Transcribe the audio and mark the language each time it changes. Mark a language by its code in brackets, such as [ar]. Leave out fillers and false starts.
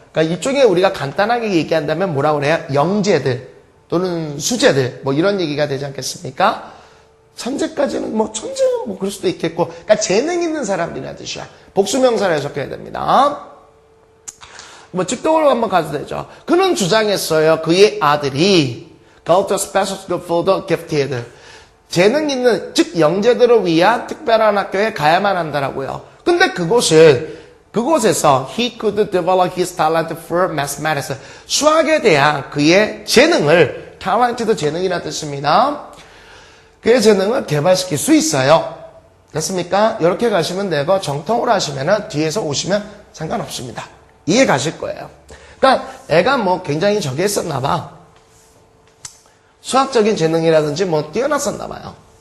[ko] 그러니까 일종의 우리가 간단하게 얘기한다면 뭐라고 그래요? 영재들 또는 수재들 뭐 이런 얘기가 되지 않겠습니까? 천재까지는 뭐 천재는 뭐 그럴 수도 있겠고, 그러니까 재능 있는 사람들이라는 뜻이야. 복수명사를 해석해야 됩니다. 뭐 직동으로 한번 가도 되죠. 그는 주장했어요. 그의 아들이 [en] go to special school for the gifted. [ko] 재능 있는, 즉 영재들을 위한 특별한 학교에 가야만 한다라고요. 근데 그곳에서 [en] he could develop his talent for mathematics. [ko] 수학에 대한 그의 재능을, talent도 재능이라는 뜻입니다. 그의 재능을 개발시킬 수 있어요. 됐습니까? 이렇게 가시면 되고 정통으로 하시면은 뒤에서 오시면 상관없습니다. 이해 가실 거예요. 그러니까 애가 뭐 굉장히 저기 했었나 봐. 수학적인 재능이라든지 뭐 뛰어났었나 봐요.